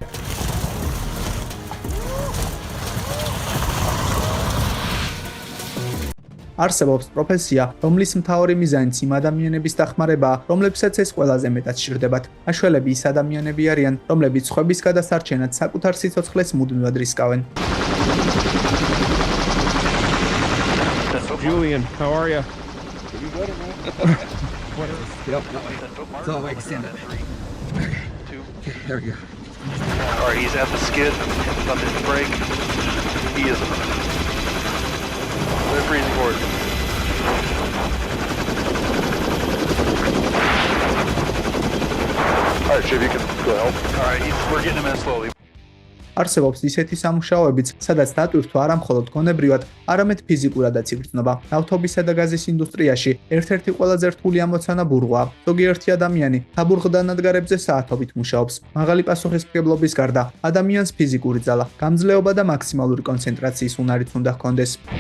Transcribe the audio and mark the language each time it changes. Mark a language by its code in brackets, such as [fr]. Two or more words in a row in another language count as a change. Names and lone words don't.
[ka] არსებობს პროფესია, რომლის მთავარი მიზანიც იმ ადამიანების დახმარებაა, რომლებსაც ეს ყველაზე მეტად სჭირდებათ. მაშველები ის ადამიანები არიან, რომლებიც სხვების გადასარჩენად საკუთარ სიცოცხლეს მუდმივად რისკავენ. [en] Julian, how are you? You better, man. Yep. So I can stand up. Okay, there we go. All right, he's at the skid, about to hit the brake. He is. They're freezing forward. All right, Shiv, you can go help. All right, we're getting him in slowly. [ka] არსებობს ისეთი სამუშაოებიც, სადაც დატვირთვა არა მხოლოდ გონებრივად, არამედ ფიზიკურადაც იგრძნობა. ნავთობისა და გაზის ინდუსტრიაში ერთ-ერთი ყველაზე რთული ამოცანა ბურღვაა. ზოგიერთი ადამიანი საბურღდა ნადგარებზე საათობით მუშაობს. მაღალი პასუხისმგებლობის გარდა, ადამიანს ფიზიკური ძალა, გამძლეობა და მაქსიმალური კონცენტრაციის უნარიც უნდა ჰქონდეს.